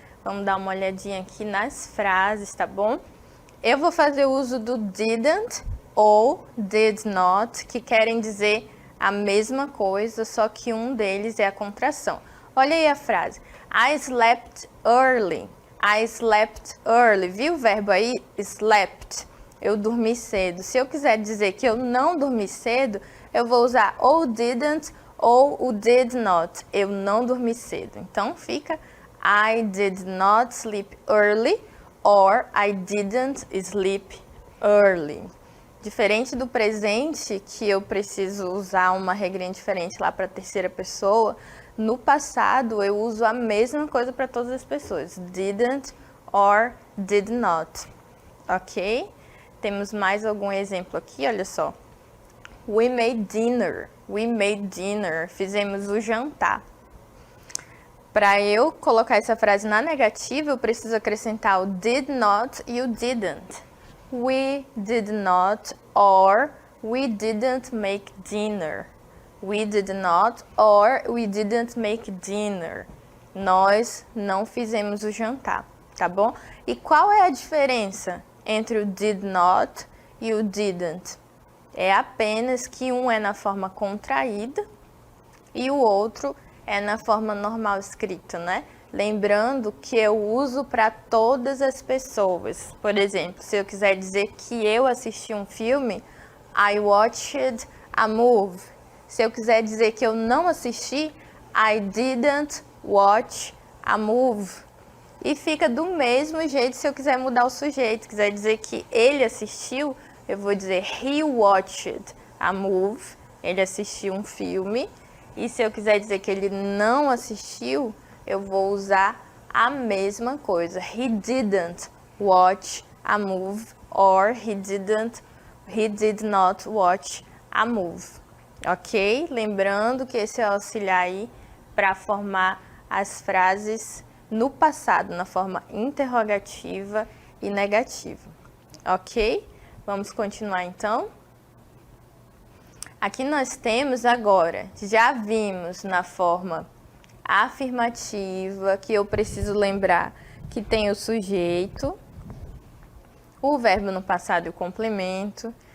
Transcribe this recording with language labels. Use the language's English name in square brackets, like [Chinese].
[Portuguese] Vamos dar uma olhadinha aqui nas frases, tá bom? Eu vou fazer uso do didn't ou did not, que querem dizer a mesma coisa, só que um deles é a contração. Olha aí a frase. [English] I slept early. I slept early. [Portuguese] Viu o verbo aí? Slept. Eu dormi cedo. Se eu quiser dizer que eu não dormi cedo, eu vou usar ou didn't ou o did not. Eu não dormi cedo. Então fica [English] I did not sleep early or I didn't sleep early. [Portuguese] Diferente do presente, que eu preciso usar uma regrinha diferente lá para a terceira pessoa, no passado eu uso a mesma coisa para todas as pessoas. [English] Didn't or did not. Ok? [Portuguese] Temos mais algum exemplo aqui, olha só. [English] We made dinner. We made dinner. [Portuguese] Fizemos o jantar. Para eu colocar essa frase na negativa, eu preciso acrescentar o did not e o didn't. [English] We did not or we didn't make dinner. We did not or we didn't make dinner. [Portuguese] Nós não fizemos o jantar, tá bom? E qual é a diferença entre o did not e o didn't? É apenas que um é na forma contraída e o outro é na forma normal escrita, né? Lembrando que eu uso para todas as pessoas. Por exemplo, se eu quiser dizer que eu assisti um filme, [English] I watched a movie. [Portuguese] Se eu quiser dizer que eu não assisti, [English] I didn't watch a movie. [Portuguese] E fica do mesmo jeito se eu quiser mudar o sujeito. Quiser dizer que ele assistiu, eu vou dizer [English] he watched a movie. [Portuguese] Ele assistiu um filme. E se eu quiser dizer que ele não assistiu, eu vou usar a mesma coisa. [English] He didn't watch a movie or he did not watch a movie. Ok? [Portuguese] Lembrando que esse é o auxiliar aí para formar as frases no passado, na forma interrogativa e negativa. Ok? Vamos continuar então? Aqui nós temos agora, já vimos na forma afirmativa, que eu preciso lembrar que tem o sujeito, o verbo no passado e o complemento.